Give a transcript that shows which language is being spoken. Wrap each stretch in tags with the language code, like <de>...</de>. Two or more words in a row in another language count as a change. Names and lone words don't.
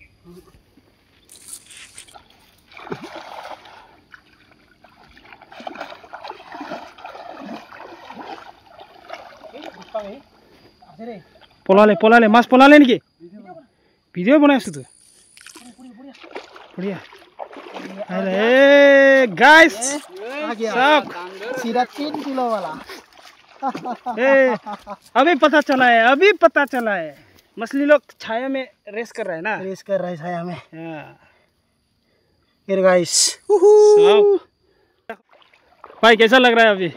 <as>পলালে মাছ পলালে নেকি ভিডিও বনাই আছো তো বঢ়িয়া</as> <hi>अरे गाइस सब सीधा 3 किलो वाला अभी पता चला है मछली लोग छाया में रेस कर रहा है ना छाया में ये गाइस भाई कैसा लग रहा है अभी</hi>